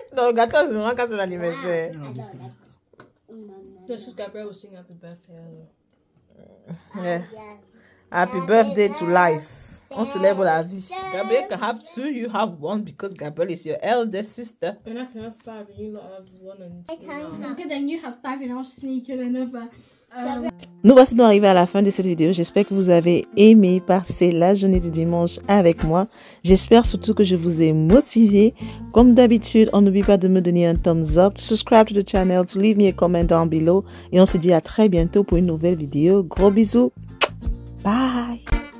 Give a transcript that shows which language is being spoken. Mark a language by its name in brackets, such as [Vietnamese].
[French] Non, gâteau, c'est vraiment quand c'est l'anniversaire. [English] This is Gabrielle was singing happy birthday earlier. Yeah. Happy birthday to life. [French] On célèbre la vie. [English] Gabriel can have two, you have one because Gabriel is your elder sister. And I can have 5 and you lot have 1 and 2 now. Okay, then you have 5 and I'll sneak in another. [French] Nous voici donc arrivés à la fin de cette vidéo. J'espère que vous avez aimé passer la journée du dimanche avec moi. J'espère surtout que je vous ai motivé. Comme d'habitude, on n'oublie pas de me donner un thumbs up, [English] to subscribe to the channel, to leave me a comment down below. [French] Et on se dit à très bientôt pour une nouvelle vidéo. Gros bisous. Bye.